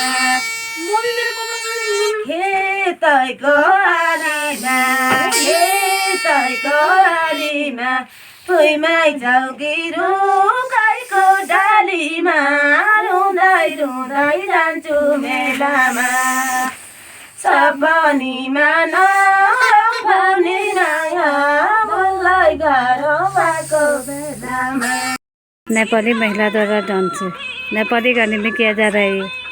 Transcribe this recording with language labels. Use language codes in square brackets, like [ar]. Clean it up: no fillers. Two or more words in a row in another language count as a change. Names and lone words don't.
[ne] खेतैको आलीमा खेतैको आलीमा भुइँमै चौकी रुखैको डालीमा रुँदै रुँदै जान्छु मेलामा सपनीमा नआऊ भने माया बल्लै गाह्रो भएको बेलामा। [hi] नेपाली महिला द्वारा डांस नेपाली गाने में किया जा रहा है ये।